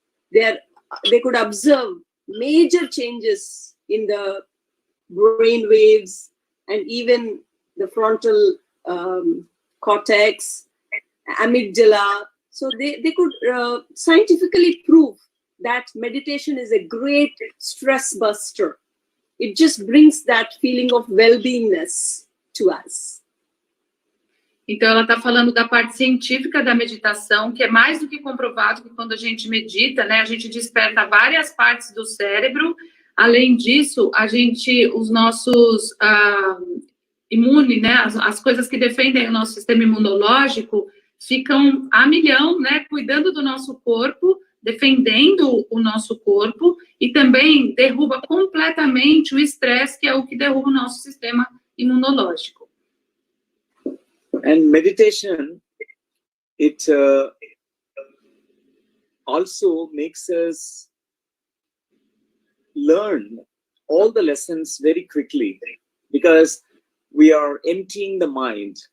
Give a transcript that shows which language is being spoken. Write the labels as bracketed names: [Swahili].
[English] They could observe major changes in the brain waves and even the frontal cortex, amygdala. So they could scientifically prove that meditation is a great stress buster. It just brings that feeling of well-beingness to us. [Portuguese] Então, ela está falando da parte científica da meditação, que é mais do que comprovado que quando a gente medita, né, a gente desperta várias partes do cérebro. Além disso, os nossos imunes, né, as coisas que defendem o nosso sistema imunológico, ficam a milhão, né, cuidando do nosso corpo, defendendo o nosso corpo, e também derruba completamente o estresse, que é o que derruba o nosso sistema imunológico. [English] And meditation, it also makes us learn all the lessons very quickly, because we are emptying the mind.